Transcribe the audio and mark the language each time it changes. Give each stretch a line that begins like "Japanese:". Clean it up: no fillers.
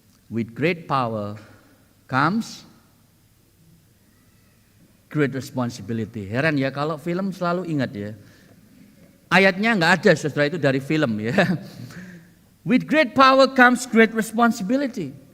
English: With great power comes great responsibility.
Indonesian: Heran ya kalau film selalu ingat ya. Ayatnya nggak ada, saudara, itu dari film ya.
English: With great power comes great responsibility.